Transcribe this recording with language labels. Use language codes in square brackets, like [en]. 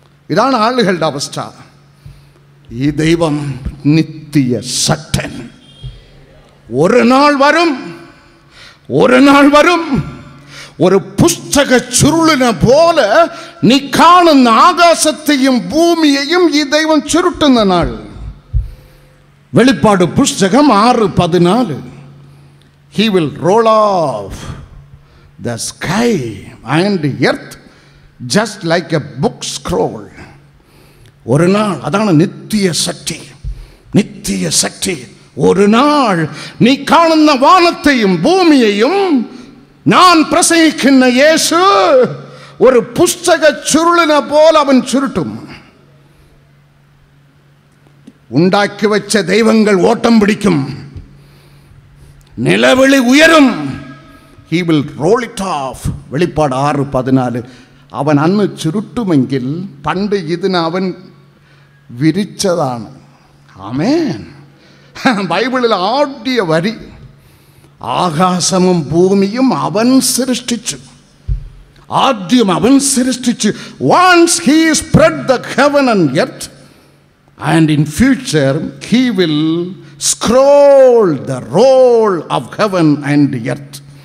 [ml] ഇതാണ് ആളുകളുടെ അവസ്ഥ. ഈ ദൈവം നിത്യ ശക്തൻ. ഒരു നാൾ വരും, ഒരു നാൾ വരും, ഒരു പുസ്തക ചുരുളിനെ പോലെ നീ കാണുന്ന ആകാശത്തെയും ഭൂമിയെയും ഈ ദൈവം ചുരുട്ടുന്ന നാൾ. വെളിപ്പാട് പുസ്തകം 6:14. [en] He will roll off the sky and the earth just like a book scroll. [ml] ഒരു നാൾ, അതാണ് നിത്യ ശക്തി. നിത്യ ശക്തി. ഒരു നാൾ നീ കാണുന്ന വാനത്തെയും ഭൂമിയെയും ഞാൻ പ്രസംഗിക്കുന്ന യേശു ഒരു പുസ്തക ചുരുളിനെ പോലെ അവൻ ചുരുട്ടും. ഉണ്ടാക്കി വെച്ച ദൈവങ്ങൾ ഓട്ടം പിടിക്കും, നിലവിളി ഉയരും. [en] He will roll it off. [ml] വെളിപ്പാട് 6:14. അവൻ അന്ന് ചുരുട്ടുമെങ്കിൽ പണ്ട് ഇതിന് അവൻ വിരിച്ചതാണ്. ആമേൻ. ബൈബിളിൽ ആദ്യ വരി, ആകാശവും ഭൂമിയും അവൻ സൃഷ്ടിച്ചു. ആദ്യം അവൻ സൃഷ്ടിച്ചു. [en] Once he spread the heaven and earth, and in future he will scroll the roll of heaven and earth.